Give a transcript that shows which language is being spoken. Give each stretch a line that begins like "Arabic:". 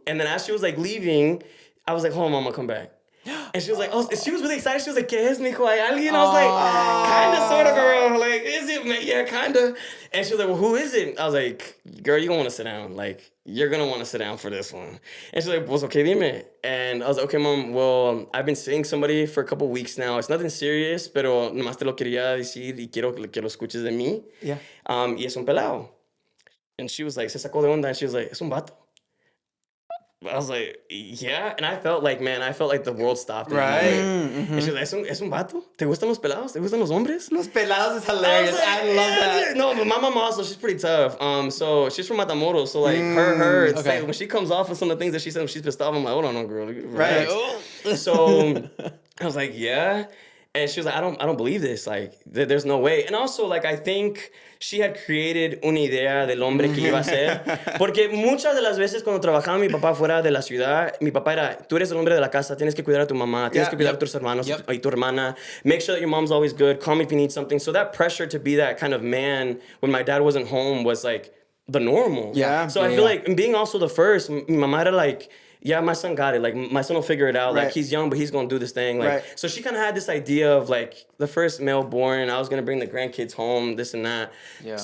English: And then as she was like leaving, I was like, hold on, mama, come back. And she was like, oh, she was really excited. She was like,
Spanish: ¿qué es, mijo? ¿Hay alguien?
English: I was like, kind of, sort of, girl. Like, is it, man? Yeah, kind of. And she was like, well, who is it? I was like, girl, you're going to want to sit down. Like, you're going to want to sit down for this one. And she's like,
Spanish: pues, okay, dime.
English: And I was like, okay, mom, well, I've been seeing somebody for a couple weeks now. It's nothing serious,
Spanish: pero nomás te lo quería decir y quiero que lo escuches de mí.
English: Yeah.
Spanish: Y es un pelado.
English: And she was like,
Spanish: se sacó de onda.
English: And she was like,
Spanish: es un vato.
English: I was like, yeah. And I felt like the world stopped. Right. And she was like,
Spanish: ¿Es un vato? ¿Te gustan los pelados? ¿Te gustan los hombres?
English: Los pelados is hilarious. I love that. No, but my mom also, she's pretty tough. So she's from Matamoros. So like it's like when she comes off with some of the things that she said when she's pissed off, I'm like, hold on, no, girl. Right. So I was like, yeah. And she was like, I don't believe this. Like, there's no way. And also, like, I think she had created
Spanish: una idea del hombre que iba a ser. Porque muchas de las veces cuando trabajaba mi papá fuera de la ciudad, mi papá era, tú eres el hombre de la casa, tienes que cuidar a tu mamá, tienes que cuidar a tus hermanos y tu hermana.
English: Make sure that your mom's always good. Call me if you need something. So that pressure to be that kind of man when my dad wasn't home was like the normal. Yeah. So I feel like being also the first,
Spanish: mi mamá era
English: like, yeah, my son got it. Like, my son will figure it out. Right. Like, he's young, but he's going to do this thing. Like, so she kind of had this idea of, like, the first male born, I was going to bring the grandkids home, this and that. Yeah.